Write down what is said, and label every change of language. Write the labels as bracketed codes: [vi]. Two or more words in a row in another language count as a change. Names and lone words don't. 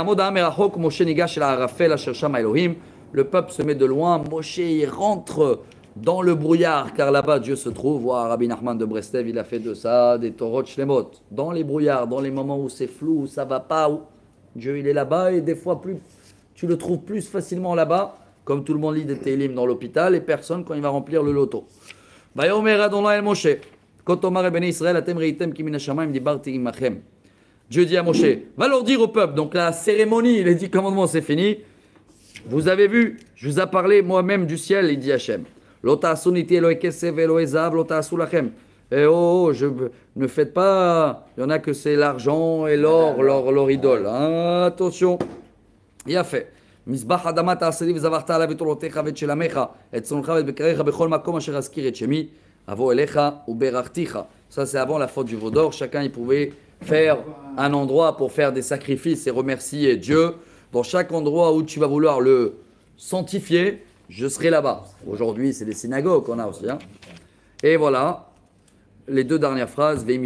[fr] Le peuple se met de loin, Moshe il rentre dans le brouillard, car là-bas Dieu se trouve. Voir Rabbi Nachman de Breslev, il a fait de ça des [he] תורות שלמות. [fr] Dans les brouillards, dans les moments où c'est flou, où ça va pas, où Dieu il est là-bas et des fois plus, tu le trouves plus facilement là-bas, comme tout le monde lit des Télim dans l'hôpital et personne quand il va remplir le loto. [he] ויאמר אדוני אל משה, כה תאמר בני ישראל אתם ראיתם כי מן השמים דברתי עמכם. [fr] Dieu dit à Moshe, va leur dire au peuple, donc la cérémonie, les 10 commandements c'est fini. Vous avez vu, je vous ai parlé moi-même du ciel, il dit Hachem. Et oh, ne faites pas, il y en a que c'est l'argent et l'or, leur idole. Hein, attention, il a fait. [he] מזבח אדמה תעשה לי וזבחת עליו את עולותיך ואת שלמיך, את צאנך ואת בקריך בכל מקום אשר אזכיר את שמי, אבוא אליך וברכתיך. [fr] Ça c'est avant la faute du veau d'or, chacun il pouvait faire un endroit pour faire des sacrifices et remercier Dieu. Dans chaque endroit où tu vas vouloir le sanctifier, je serai là-bas. Aujourd'hui, c'est des synagogues qu'on a aussi. Hein. Et voilà, les 2 dernières phrases.